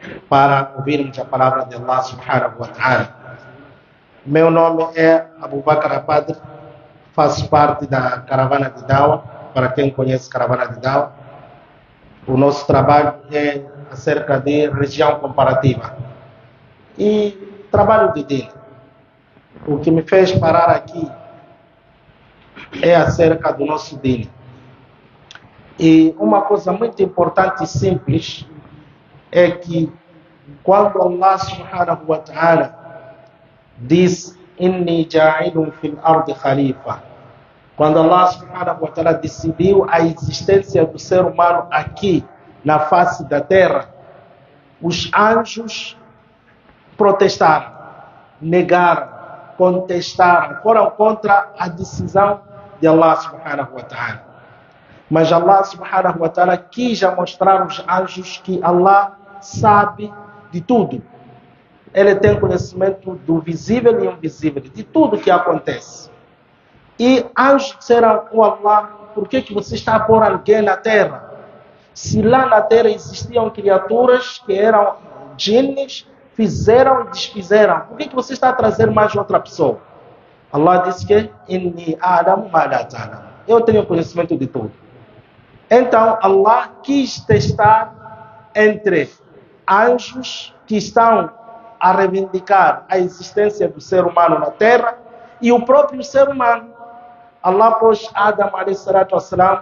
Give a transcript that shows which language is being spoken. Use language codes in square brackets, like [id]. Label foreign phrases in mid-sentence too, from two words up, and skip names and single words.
[pt] para ouvirmos a palavra de Allah [ar] سبحانه وتعالى. [pt] Meu nome é Abu Bakr Padre, faço parte da Caravana de Dawa. Para quem conhece Caravana de Dawa, o nosso trabalho é acerca de religião comparativa e trabalho de Din. O que me fez parar aqui é acerca do nosso Din. E uma coisa muito importante e simples é que quando Allah [ar] سبحانه وتعالى [pt] diz [ar] إني جاعل في الأرض خليفة, [pt] quando Allah [ar] سبحانه وتعالى [pt] decidiu a existência do ser humano aqui na face da terra, os anjos protestaram, negaram, contestaram, foram contra a decisão de Allah [ar] سبحانه وتعالى. [pt] Mas Allah [ar] سبحانه وتعالى [pt] quis mostrar aos anjos que Allah sabe de tudo. Ele tem conhecimento do visível e invisível, de tudo que acontece. E anjos disseram, Allah, por que você está a pôr alguém na terra? Se lá na terra existiam criaturas que eram jinnes, fizeram e desfizeram, por que você está a trazer mais outra pessoa? Allah disse que [ar] إني أعلم ما لا تعلمون. [pt] Eu tenho conhecimento de tudo. Então Allah quis testar entre anjos que estão a reivindicar a existência do ser humano na terra e o próprio ser humano. Allah pôs Adam a.s.